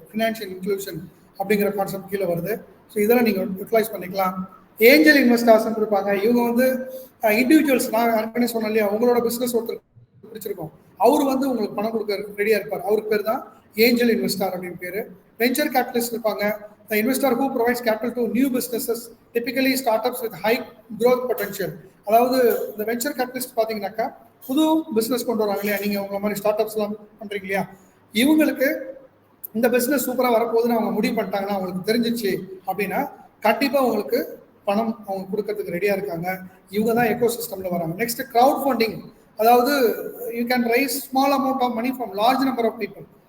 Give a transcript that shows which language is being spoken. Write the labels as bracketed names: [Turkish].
[Tamil] Financial inclusion அப்படிங்கிற concept கீழே வருது. ஸோ இதெல்லாம் நீங்கள் யூட்டிலைஸ் பண்ணிக்கலாம். ஏஞ்சல் இன்வெஸ்டர்ஸ் இருப்பாங்க. இவங்க வந்து இண்டிவிஜுவல்ஸ், நான் ஏற்கனவே சொன்னேன் இல்லையா, உங்களோட பிஸ்னஸ் ஒருத்தர் பிடிச்சிருக்கோம், அவர் வந்து உங்களுக்கு பணம் கொடுக்க ரெடியா இருப்பார். அவருக்கு பேர் தான் ஏஞ்சல் இன்வெஸ்டர் அப்படின்னு பேரு. வெஞ்சர் கேபிட்டலிஸ்ட் இருப்பாங்க. [English] The investor who provides capital to new businesses, typically startups with high growth potential. [Tamil] அதாவது இந்த வெஞ்சர் கேபிட்டலிஸ்ட் பார்த்தீங்கன்னாக்கா புது பிஸ்னஸ் கொண்டு வராங்க இல்லையா, நீங்கள் உங்களை மாதிரி ஸ்டார்ட் அப்ஸ் எல்லாம் பண்ணுறீங்க இல்லையா, இவங்களுக்கு இந்த பிஸ்னஸ் சூப்பராக வரப்போகுதுன்னு அவங்க முடிவு பண்ணிட்டாங்கன்னா, அவங்களுக்கு தெரிஞ்சிச்சு அப்படின்னா கண்டிப்பாக உங்களுக்கு பணம் அவங்க கொடுக்கறதுக்கு ரெடியாக இருக்காங்க. இவங்க தான் எக்கோ சிஸ்டமில் வராங்க. நெக்ஸ்ட் க்ரௌட் ஃபண்டிங், அதாவது [English] You can raise small amount of money from large number of people.